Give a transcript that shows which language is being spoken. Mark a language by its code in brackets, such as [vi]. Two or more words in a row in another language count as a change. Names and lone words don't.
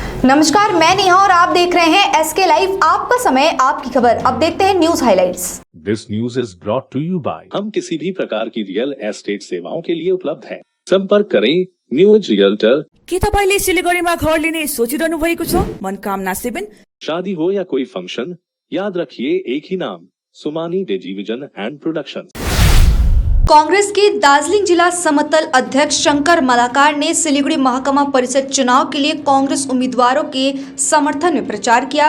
[hi] नमस्कार, मैं नेहा और आप देख रहे हैं एसके लाइव। आपका समय, आपकी खबर। अब देखते हैं [en] news highlights. This news is brought to you by. [hi] हम किसी भी प्रकार की रियल एस्टेट सेवाओं के लिए उपलब्ध हैं। संपर्क करें न्यूज रियल्टर। [ne] के तपाईले सिलिगुडीमा घर लिने सोचिरहनु भएको छ? मनकामना 7। [hi] शादी हो या कोई फंक्शन, याद रखिए एक ही नाम, सुमानी डिजीविजन एंड प्रोडक्शन। कांग्रेस के दार्जिलिंग जिला समतल अध्यक्ष शंकर मलाकार ने सिलीगुड़ी महकमा परिषद चुनाव के लिए कांग्रेस उम्मीदवारों के समर्थन में प्रचार किया।